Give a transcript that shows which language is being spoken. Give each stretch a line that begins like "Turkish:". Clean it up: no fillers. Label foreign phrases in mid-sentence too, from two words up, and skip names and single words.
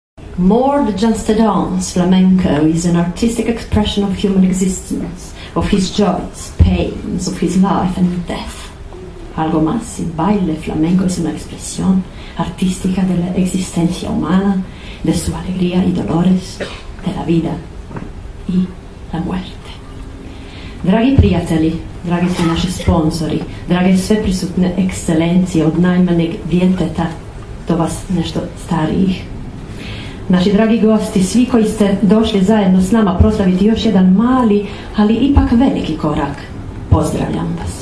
English: More than just a dance, flamenco is an artistic expression of human existence, of his joys, pains, of his life and death.
Spanish: Algo más, el baile flamenco es una expresión artística de la existencia humana, de su alegría y dolores, de la vida i la muerte.
Croatian: Dragi prijatelji, dragi su naši sponzori, drage sve prisutne ekscelencije od najmanjeg djeteta do vas nešto starijih. Naši dragi gosti, svi koji ste došli zajedno s nama proslaviti još jedan mali, ali ipak veliki korak, pozdravljam vas.